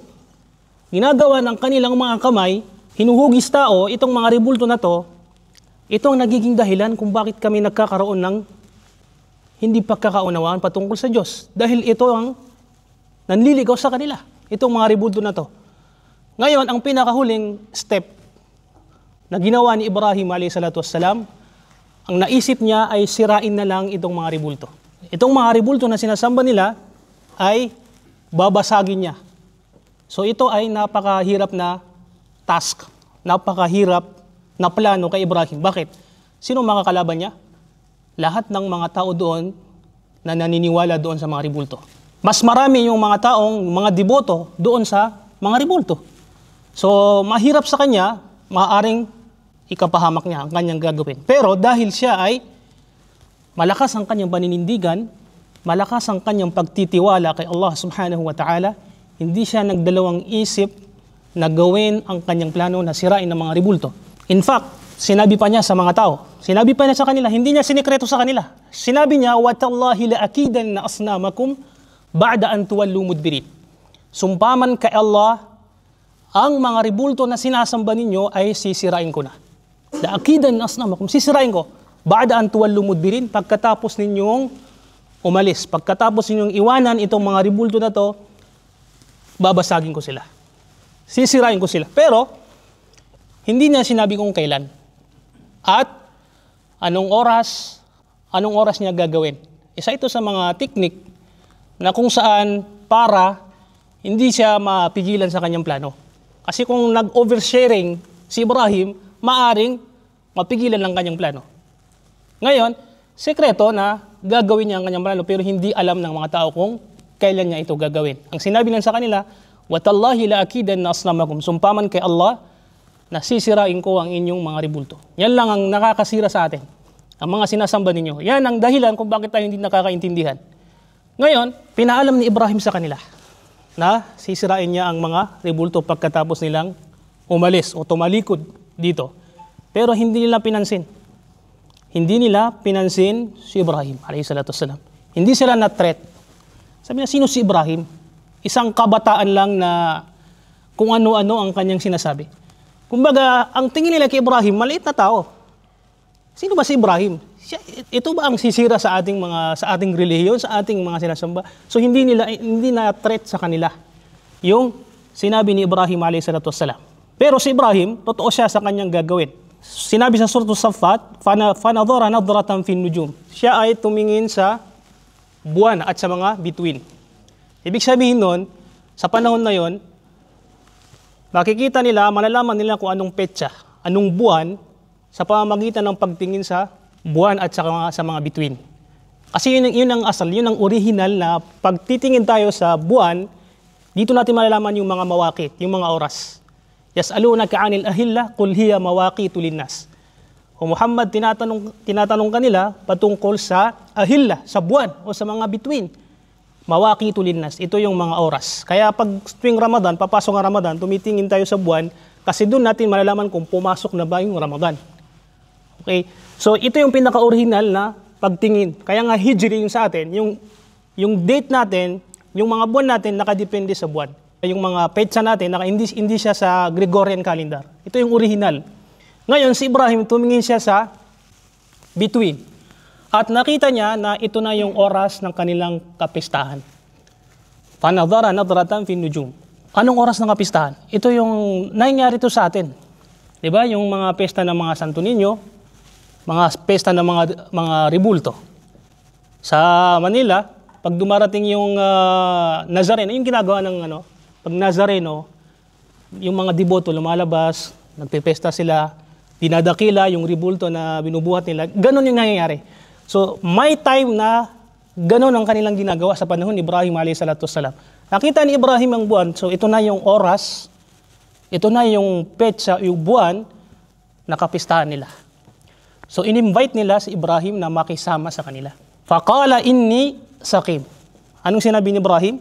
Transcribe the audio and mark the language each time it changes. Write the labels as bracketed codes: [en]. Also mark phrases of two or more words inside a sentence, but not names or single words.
[tl] Ginagawa ng kanilang mga kamay, hinuhugis tao, itong mga rebulto na to, ito ang nagiging dahilan kung bakit kami nagkakaroon ng hindi pagkakaunawaan patungkol sa Diyos. Dahil ito ang nanliligaw sa kanila, itong mga rebulto na to. Ngayon, ang pinakahuling step na ginawa ni Ibrahim [ar] عليه الصلاة والسلام, [tl] ang naisip niya ay sirain na lang itong mga rebulto. Itong mga rebulto na sinasamba nila ay babasagin niya. So ito ay napakahirap na task, napakahirap na plano kay Ibrahim. Bakit? Sino makakalaban niya? Lahat ng mga tao doon na naniniwala doon sa mga rebulto. Mas marami yung mga taong, mga deboto doon sa mga rebulto. So mahirap sa kanya, maaaring ikapahamak niya ang kanyang gagawin. Pero dahil siya ay malakas ang kanyang paninindigan, malakas ang kanyang pagtitiwala kay Allah [ar] سبحانه وتعالى, [tl] hindi siya nagdalawang isip na gawin ang kanyang plano na sirain ng mga rebulto. [en] In fact, [tl] sinabi pa niya sa mga tao, sinabi pa niya sa kanila, hindi niya sinikreto sa kanila. Sinabi niya, [ar] وَتَاللَّهِ لَأَكِيدَنَّ أَصْنَامَكُمْ بَعْدَ أَن تُوَلُّوا مُدْبِرِينَ. [tl] Sumpaman kay Allah, ang mga rebulto na sinasamba ninyo ay sisirain ko na. [ar] لَأَكِيدَنَّ أَصْنَامَكُمْ, [tl] sisirain ko. [ar] بَعْدَ أَن تُوَلُّوا مُدْبِرِينَ, [tl] pagkatapos ninyong umalis, pagkatapos ninyong iwanan itong mga rebulto na to, babasagin ko sila. Sisirain ko sila. Pero, hindi niya sinabi kung kailan. At, anong oras niya gagawin. Isa ito sa mga teknik na kung saan para hindi siya mapigilan sa kanyang plano. Kasi kung nag-oversharing si Ibrahim, maaring mapigilan lang kanyang plano. Ngayon, sekreto na gagawin niya ang kanyang plano pero hindi alam ng mga tao kung kailan niya ito gagawin. Ang sinabi lang sa kanila, [ar] وَتَاللَّهِ لَأَكِيدَنَّ أَصْنَامَكُمْ, [tl] sumpaman kay Allah na sisirain ko ang inyong mga rebulto. Yan lang ang nakakasira sa atin, ang mga sinasamba ninyo. Yan ang dahilan kung bakit tayo hindi nakakaintindihan. Ngayon, pinaalam ni Ibrahim sa kanila na sisirain niya ang mga rebulto pagkatapos nilang umalis o tumalikod dito. Pero hindi nila pinansin. Hindi nila pinansin si Ibrahim [ar] عليه الصلاة والسلام. [tl] Hindi sila na-threat. Sabi na, sino si Ibrahim? Isang kabataan lang na kung ano-ano ang kanyang sinasabi. Kumbaga, ang tingin nila kay Ibrahim, maliit na tao. Sino ba si Ibrahim? Ito ba ang sisira sa ating relihiyon, sa ating mga sinasamba? So hindi na threat sa kanila yung sinabi ni Ibrahim [ar] عليه الصلاة والسلام. [tl] Pero si Ibrahim, totoo siya sa kanyang gagawin. Sinabi sa Surah As-Saffat, [ar] فَنَظَرَ نَظْرَةً فِي النُّجُومِ. [tl] Siya ay tumingin sa buwan at sa mga bituin. Ibig sabihin nun, sa panahon na yon, makikita nila, malalaman nila kung anong petsa, anong buwan, sa pamamagitan ng pagtingin sa buwan at sa mga bituin. Kasi yun ang asal, yun ang original na pagtitingin tayo sa buwan, dito natin malalaman yung mga mawaqit, yung mga oras. [ar] يسألونك عن الأهلة قل هي مواقيت للناس. [tl] O Muhammad, tinatanong kanila patungkol sa ahilla, sa buwan o sa mga bituin. [ar] مواقيت للناس, [tl] ito yung mga oras. Kaya pag tuwing Ramadan, papasok ang Ramadan, tumitingin tayo sa buwan kasi doon natin malalaman kung pumasok na ba yung Ramadan. Okay? So ito yung pinaka-original na pagtingin. Kaya nga hijri yung sa atin, yung date natin, yung mga buwan natin nakadepende sa buwan. Yung mga petsa natin, hindi siya sa Gregorian calendar. Ito yung original. Ngayon, si Ibrahim, tumingin siya sa bituin. At nakita niya na ito na yung oras ng kanilang kapistahan. [ar] فَنَظَرَ نَظْرَةً فِي النُّجُومِ. [tl] Anong oras ng kapistahan? Ito yung nangyari ito sa atin. Di ba? Yung mga pesta ng mga Santo Niño, mga pesta ng mga rebulto. Sa Manila, pag dumarating yung Nazareno, yung ginagawa ng pag Nazareno, yung mga deboto lumalabas, nagpipesta sila, dinadakila yung rebulto na binubuhat nila. Ganon yung nangyayari. So, may time na ganon ang kanilang ginagawa sa panahon ni Ibrahim a.s. Nakita ni Ibrahim ang buwan, so ito na yung oras, ito na yung petsa, yung buwan na kapistahan nila. So, in-invite nila si Ibrahim na makisama sa kanila. [ar] فقال إني سقيم. [tl] Anong sinabi ni Ibrahim?